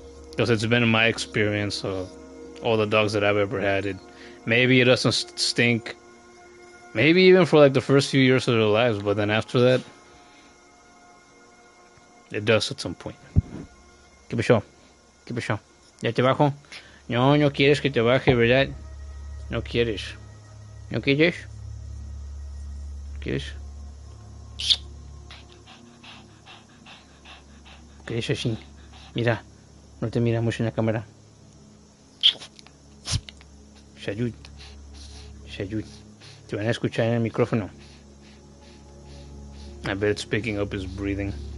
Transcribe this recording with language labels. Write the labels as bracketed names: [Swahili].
[English] Because it's been in my experience, all the dogs that I've ever had, maybe it doesn't stink, maybe even for like the first few years of their lives, but then after that, it does at some point. [Spanish] ¿Qué pasó? ¿Qué pasó? ¿Ya te bajo? No, no quieres que te baje, ¿verdad? No quieres. ¿No quieres? ¿Quieres? ¿Qué es así? Mira, no te miramos en la cámara. Salud. Salud. Te van a escuchar en el micrófono. [English] I bet it's picking up his breathing.